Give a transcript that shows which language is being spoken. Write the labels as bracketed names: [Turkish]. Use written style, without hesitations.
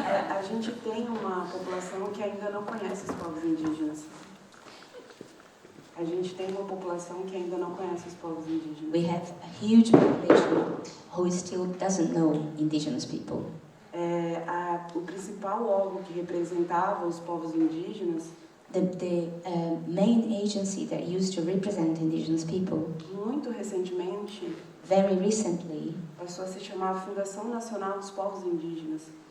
[Portuguese] A gente tem uma população que ainda não conhece os povos indígenas. A gente tem uma população que ainda não conhece os povos indígenas. [English] We have a huge population who still doesn't know indigenous people. [Portuguese] O principal órgão que representava os povos indígenas, [English] the main agency that used to represent indigenous people, [Portuguese] muito recentemente, [English] very recently, [Portuguese] passou a se chamar Fundação Nacional dos Povos Indígenas.